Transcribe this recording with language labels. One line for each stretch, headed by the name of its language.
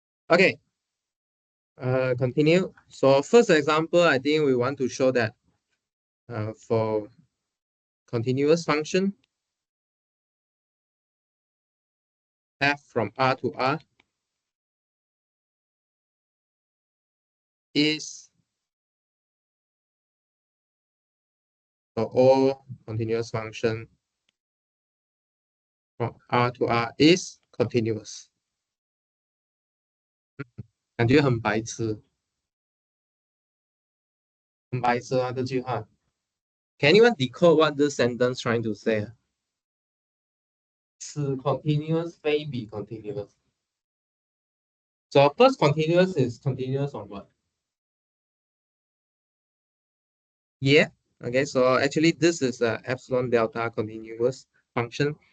English: Okay, continue. So first example, I think we want to show that for continuous function, f from R to R is, so all continuous function from R to R is continuous.
Chinese: 感觉很白痴，很白痴啊这句话。
English: Can anyone decode what this sentence trying to say?
Chinese: 此 continuous 非彼 continuous.
English: So first continuous is continuous on what? Yeah. Okay, so actually this is a epsilon delta continuous function.